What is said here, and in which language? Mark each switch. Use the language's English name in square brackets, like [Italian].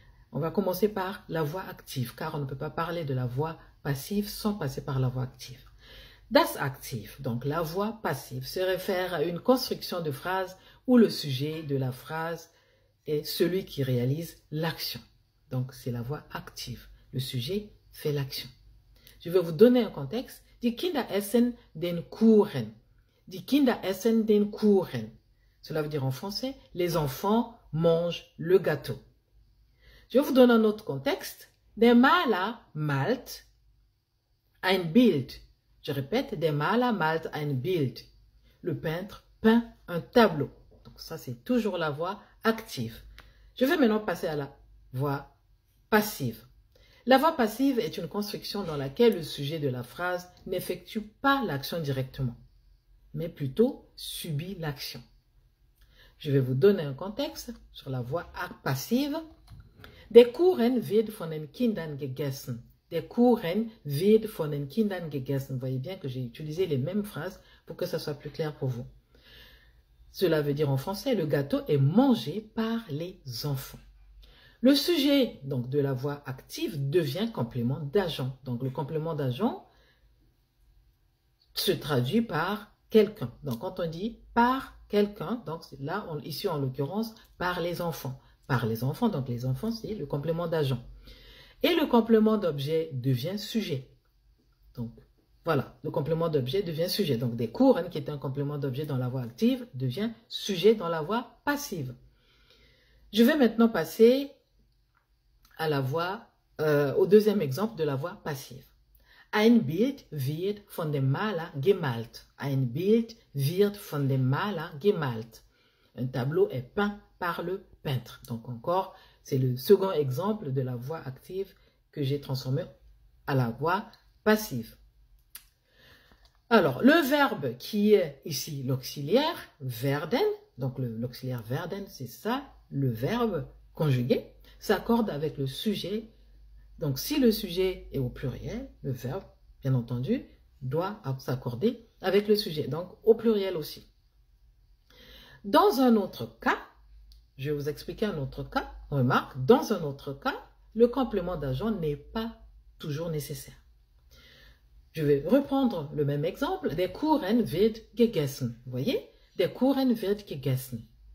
[French] On va commencer par la voix active, car on ne peut pas parler de la voix passive sans passer par la voix active. [German] Das Aktiv, [French] donc la voix passive, se réfère à une construction de phrase où le sujet de la phrase est celui qui réalise l'action. Donc c'est la voix active. Le sujet fait l'action. Je vais vous donner un contexte. [German] Die Kinder essen den Kuchen. Die Kinder essen den Kuchen. [French] Cela veut dire en français, les enfants mangent le gâteau. Je vais vous donner un autre contexte. [German] Der Maler malt ein Bild. [French] Je répète, [German] der Maler malt ein Bild. [French] Le peintre peint un tableau. Donc ça, c'est toujours la voix active. Je vais maintenant passer à la voix passive. La voix passive est une construction dans laquelle le sujet de la phrase n'effectue pas l'action directement, mais plutôt subit l'action. Je vais vous donner un contexte sur la voix passive. [German] Der Kuchen wird von den Kindern gegessen. Der Kuchen wird von den Kindern gegessen. [French] Vous voyez bien que j'ai utilisé les mêmes phrases pour que ça soit plus clair pour vous. Cela veut dire en français, le gâteau est mangé par les enfants. Le sujet donc, de la voix active devient complément d'agent. Donc le complément d'agent se traduit par quelqu'un. Donc quand on dit par quelqu'un, donc là, ici en l'occurrence, par les enfants. Par les enfants, donc les enfants, c'est le complément d'agent. Et le complément d'objet devient sujet. Donc voilà, le complément d'objet devient sujet. Donc des Kuchen, qui est un complément d'objet dans la voix active, devient sujet dans la voix passive. Je vais maintenant passer à la voix, au deuxième exemple de la voix passive. [German] Ein Bild wird von dem Maler gemalt. Ein Bild wird von dem Maler gemalt. [French] Un tableau est peint par le peintre. Donc encore, c'est le second exemple de la voix active que j'ai transformé à la voix passive. Alors, le verbe qui est ici l'auxiliaire, werden, donc l'auxiliaire werden, c'est ça, le verbe conjugué, s'accorde avec le sujet. Donc, si le sujet est au pluriel, le verbe, bien entendu, doit s'accorder avec le sujet, donc au pluriel aussi. Dans un autre cas, je vais vous expliquer un autre cas, remarque, dans un autre cas, le complément d'agent n'est pas toujours nécessaire. Je vais reprendre le même exemple. [German] Der Kuchen wird gegessen. [French] Vous voyez? [German] Der Kuchen wird gegessen.